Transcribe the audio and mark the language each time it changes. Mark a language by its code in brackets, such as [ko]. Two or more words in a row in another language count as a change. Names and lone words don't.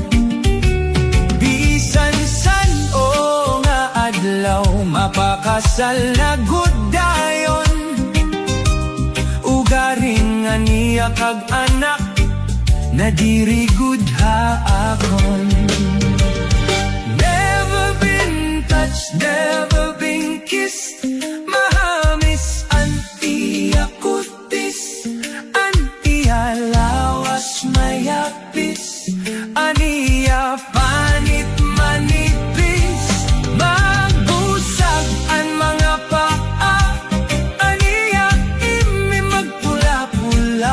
[war] Bisan san o nga adlaw, mapakasal na gudayon. Ugaring aniya kag anak, nadiri gud haakon. [en] Never been touched, never been kissed, [war] mahamis an iya kutis. An iya lawas mayapis, aniya panit manipis. Magbusag an mga paa, aniya imi magpula-pula.